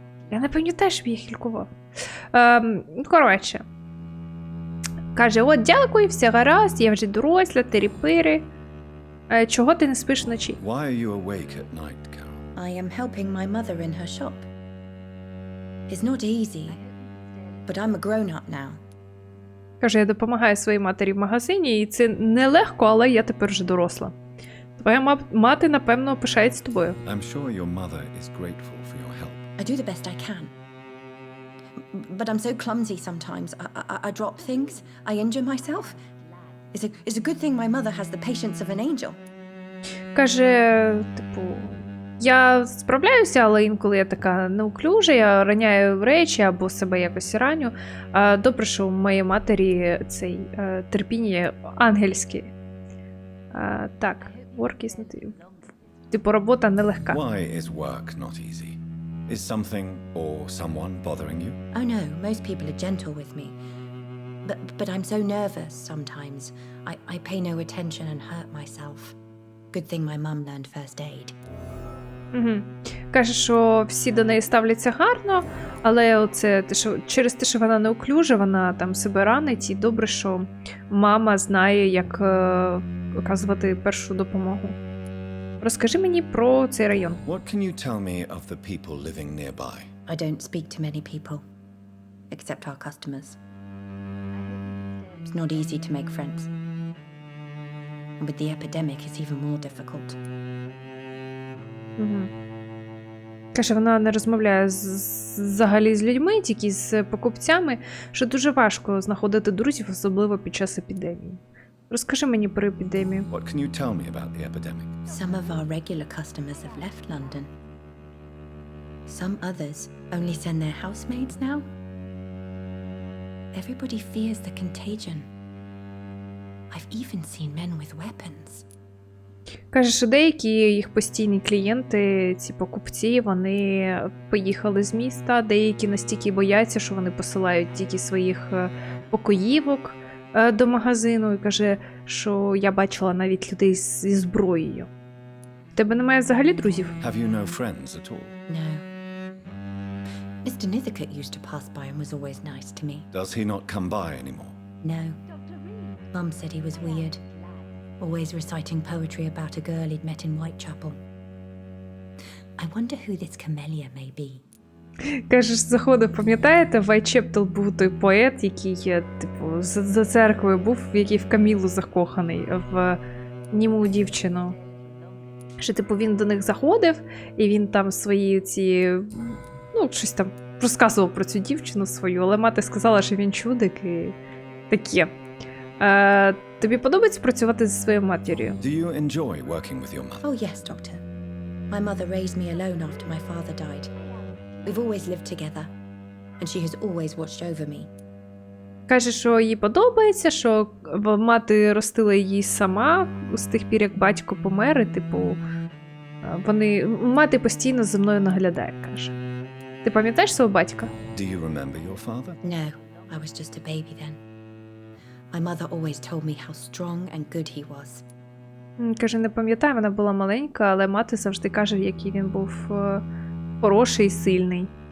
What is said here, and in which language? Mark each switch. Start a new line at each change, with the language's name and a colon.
Ukrainian: Я не пам'ятаю, щоб їх лікував. Коротше. Каже, от, дякую, все гаразд, я вже доросла, тирі-пири. Чого ти не спиш вночі?
English: Why are you awake at night, Carol? I am helping my mother in her shop. It's not easy, but I'm a grown-up now. Каже, я допомагаю своїй матері в магазині, і це нелегко, але я тепер вже доросла. Твоя мати, напевно, пишається тобою. I'm sure your mother is grateful for your help. I do the best I can. But I'm so clumsy sometimes. I drop things. I injure myself. It's a good thing my mother has the patience of an angel.
Ukrainian: Каже, типу, я справляюся, але інколи я така неуклюжа, я роняю речі або себе якось раню. Добре, що у моєї матері цей терпіння ангельське. Так,
English: work is not...
Ukrainian: Типу, робота нелегка.
English: Why is work not easy? Is something or someone bothering you? Oh no, most people are gentle with me. But I'm so nervous sometimes. I pay no attention and hurt myself. Good thing my mum learned first aid. Угу.
Ukrainian: Каже, що всі до неї ставляться гарно, але оце через те, що вона неуклюжа, вона там себе ранить, і добре, що мама знає, як оказувати першу допомогу. Розкажи мені про цей район.
English: What can you tell me of the people living nearby? I don't speak to many people, except our customers. It's not easy to make friends. And with the epidemic, it's even more difficult. Угу.
Ukrainian: Каже, вона не розмовляє взагалі з людьми, тільки з покупцями, що дуже важко знаходити друзів, особливо під час епідемії. Розкажи мені про епідемію.
English: What can you tell me about the epidemic? Some of our regular customers have left London. Some others only send their housemaids now. Everybody fears the contagion. I've even seen men with weapons.
Ukrainian: Каже, що деякі їх постійні клієнти, ці покупці, вони поїхали з міста, деякі настільки бояться, що вони посилають тільки своїх покоївок до магазину. І каже, що я бачила навіть людей зі зброєю. В тебе немає взагалі друзів?
English: Have you no friends at all? No. Mr. Nithercote used to pass by and was always nice to me. Does he not come by anymore? No. Mum said he was weird. Always reciting poetry about a girl he'd met in Whitechapel. I wonder who this camellia may be.
Ukrainian: Каже, заходив, пам'ятаєте, Whitechapel був той поет, який, типу, за церквою був, який в Камілу закоханий, в німу дівчину. Що, типу, він до них заходив, і він там свої ці, щось там розказував про цю дівчину свою, але мати сказала, що він чудик і таке. Тобі подобається працювати зі своєю матір'ю?
English: Do you enjoy working with your mother? Oh yes, Doctor. My mother raised me alone after my father died. We've always lived together, and she has always watched over me.
Ukrainian: Каже, що їй подобається, що мати ростила її сама з тих пір, як батько помер, і, типу, мати постійно за мною наглядає, каже. Ти пам'ятаєш свого батька?
English: Do you remember your father? No, I was just a baby then. My mother always told me how strong and good he was.
Ukrainian: Каже, не пам'ятаю, вона була маленька, але мати завжди каже, який він був хороший і сильний.